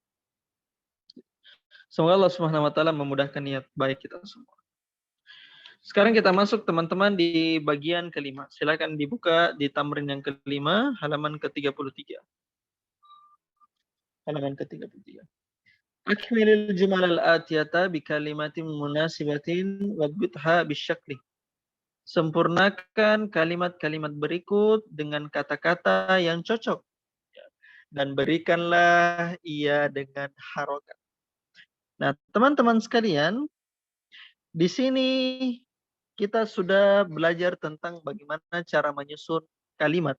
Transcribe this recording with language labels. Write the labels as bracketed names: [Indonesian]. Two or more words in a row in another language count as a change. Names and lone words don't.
[Indonesian] Semoga Allah [Arabic] سبحانه وتعالى [Indonesian] memudahkan niat baik kita semua. Sekarang kita masuk teman-teman di bagian kelima. Silakan dibuka di tamrin yang kelima, halaman ke-33. Halaman ke-33. [Arabic] أكمل الجمل الآتية بكلمة مناسبة واضبطها بالشكل. [Indonesian] Sempurnakan kalimat-kalimat berikut dengan kata-kata yang cocok. Dan berikanlah ia dengan harokat. Nah, teman-teman sekalian, di sini kita sudah belajar tentang bagaimana cara menyusun kalimat.